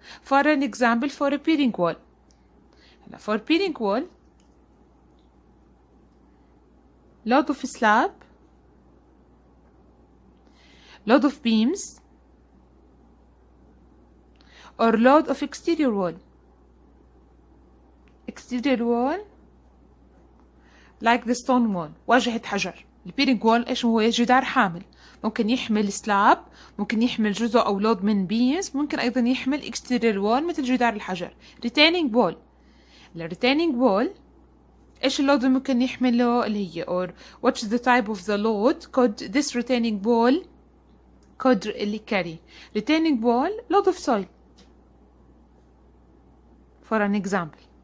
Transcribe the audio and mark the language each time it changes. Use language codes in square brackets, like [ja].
[en] For an example, for a bearing wall. For bearing wall, load of slab load of beams or load of exterior wall. exterior wall like the stone wall، [ar] واجهة حجر. البيرنج وول ايش هو؟ جدار حامل، ممكن يحمل سلاب، ممكن يحمل جزء او لود من بيمز، ممكن ايضا يحمل exterior wall مثل جدار الحجر. [en] retaining wall، [ar] الريتيننج وول ايش اللود اللي ممكن يحمله اللي هي [en] or what's the type of the load could this retaining wall could اللي carry. retaining wall load of soil for an example.